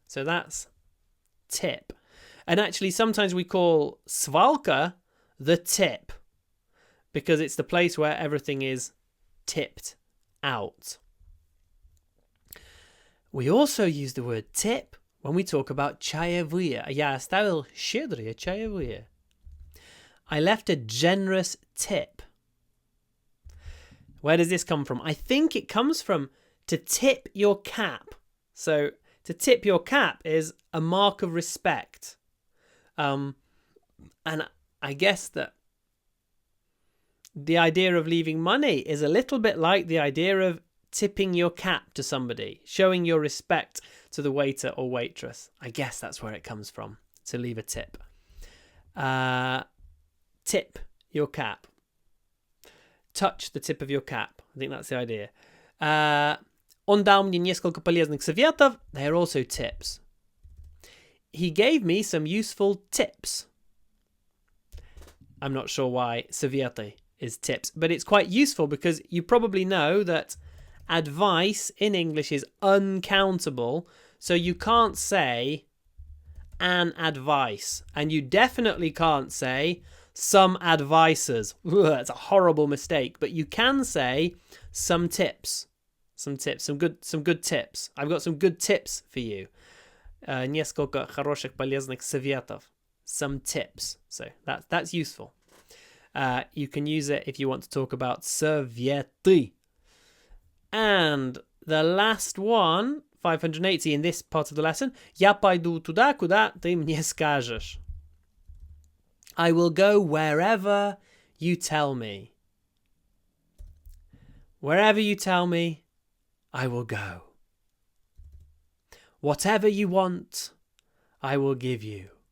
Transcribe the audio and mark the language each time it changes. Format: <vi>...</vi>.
<en>So that's tip. And actually sometimes we call svalka the tip because it's the place where everything is tipped out. We also use the word tip when we talk about чаевые.</en> <ru>Я оставил щедрые чаевые.</ru> <en>I left a generous tip. Where does this come from? I think it comes from to tip your cap. So to tip your cap is a mark of respect. And I guess that the idea of leaving money is a little bit like the idea of tipping your cap to somebody, showing your respect to the waiter or waitress. I guess that's where it comes from, to leave a tip. Tip your cap. Touch the tip of your cap. I think that's the idea.</en> <ru>Он дал мне несколько полезных советов.</ru> <en>They are also tips. He gave me some useful tips. I'm not sure why советы is tips, but it's quite useful because you probably know that advice in English is uncountable, so you can't say an advice, and you definitely can't say some advices. That's a horrible mistake, but you can say some tips. Some good tips. I've got some good tips for you.</en> <ru>Несколько хороших полезных советов.</ru> <en>Some tips. So that's useful. You can use it if you want to talk about советы. And the last one, 580 in this part of the lesson.</en> <ru>Я пойду туда, куда ты мне скажешь.</ru> <en>I will go wherever you tell me. Wherever you tell me, I will go. Whatever you want, I will give you.</en>